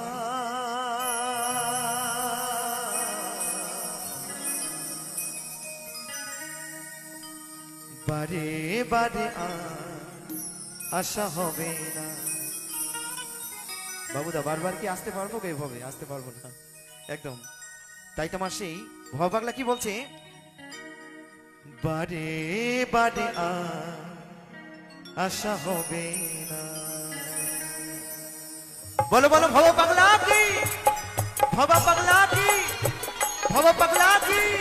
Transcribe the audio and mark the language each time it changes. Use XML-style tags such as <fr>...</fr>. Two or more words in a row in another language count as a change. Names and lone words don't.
<bn>বারে বারে আশা হবে না বাবুদা বারবার কি আসতে পারবো এভাবে আসতে পারবো না একদম তাই তোমার সেই ভব পাগলা কি বলছে বারে বারে আশা হবে না বলো বলো ভব পাগলা কি ভব পাগলা কি ভব পাগলা কি</bn>